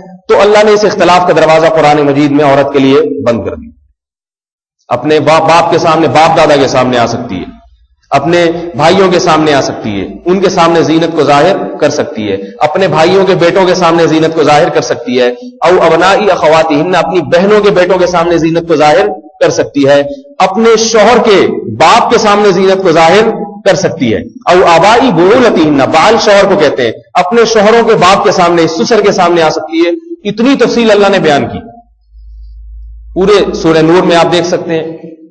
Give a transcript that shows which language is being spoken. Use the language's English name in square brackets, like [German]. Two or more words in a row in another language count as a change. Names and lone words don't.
[Urdu] تو اللہ نے اس اختلاف کا دروازہ قرآن مجید میں عورت کے لیے بند کر دیا۔ اپنے باپ کے سامنے، باپ دادا کے سامنے آ سکتی ہے، اپنے بھائیوں کے سامنے آ سکتی ہے، ان کے سامنے زینت کو ظاہر کر سکتی ہے، اپنے بھائیوں کے بیٹوں کے سامنے زینت کو ظاہر کر سکتی ہے، [Arabic] او ابنائی اخواتہن، [Urdu] اپنی بہنوں کے بیٹوں کے سامنے زینت کو ظاہر کر سکتی ہے، اپنے شوہر کے باپ کے سامنے زینت کو ظاہر کر سکتی ہے، [Arabic] او آبائی بعولتہن، [Urdu] بال شوہر کو کہتے ہیں، اپنے شوہروں کے باپ کے سامنے، سسر کے سامنے آ سکتی ہے۔ اتنی تفصیل اللہ نے بیان کی پورے سورہ نور میں، آپ دیکھ سکتے ہیں۔